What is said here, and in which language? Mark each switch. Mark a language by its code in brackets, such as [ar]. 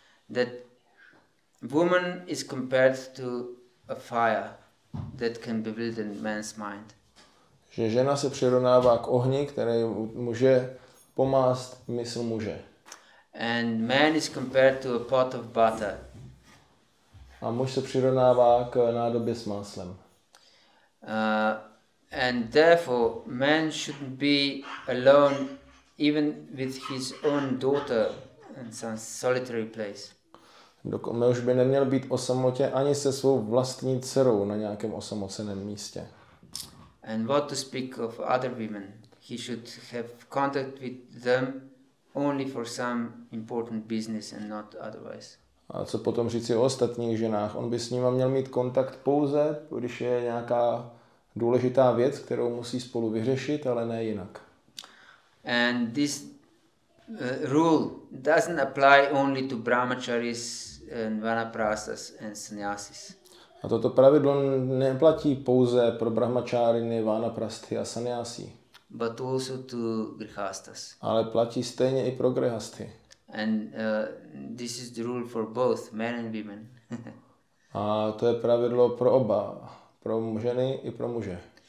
[en] That woman is compared to a fire that can bewilder man's mind. [cs] Že žena se přirovnává k ohni, který může pomást mysl muže. [en] And man is compared to a pot of butter. [cs] A muž se přirovnává k nádobě s máslem. [en] And therefore man shouldn't be alone even with his own daughter in some solitary place. [cs] Muž by neměl být o samotě ani se svou vlastní dcerou na nějakém osamoceném místě. [en] And what to speak of other women? He should have contact with them only for some important business and not otherwise. [cs] A co potom říci o ostatních ženách? On by s nimi měl mít kontakt pouze, když je nějaká důležitá věc, kterou musí spolu vyřešit, ale ne jinak. [en] And this rule doesn't apply only to brahmacharis and vanaprasthas and sannyasis. [cs] A toto pravidlo neplatí pouze pro brahmacháriny, vanaprasty a sannyásí. [en] But also to grihasthas. [cs] Ale platí stejně i pro grihasty. [en] And this is the rule for both men and women. [cs] A to je pravidlo pro oba, pro ženy i pro muže.